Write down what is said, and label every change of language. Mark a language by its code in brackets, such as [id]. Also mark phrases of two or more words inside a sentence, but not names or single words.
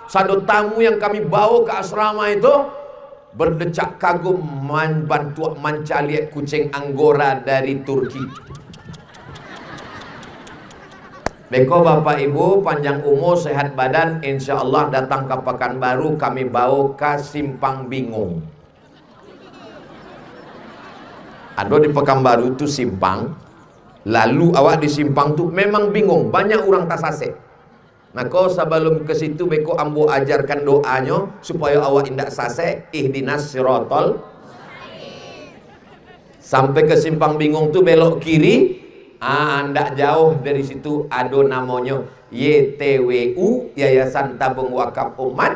[id] Satu tamu yang kami bawa ke asrama itu berdecak kagum bantu manca lihat kucing Anggora dari Turki. Beko Bapak Ibu panjang umur sehat badan, [ar] إن شاء الله [id] datang ke Pekanbaru kami bawa ke Simpang Bingung. [min] Ada di Pekanbaru tu simpang, lalu awak di simpang tu memang bingung, banyak orang tasase. Maka sebelum ke situ beko ambo ajarkan doanya supaya awak indak sase, [ar] اهدنا الصراط. [min] Sampai ke simpang bingung tu belok kiri, ndak jauh dari situ ada namanya YTWU, Yayasan Tabung Wakaf Umat.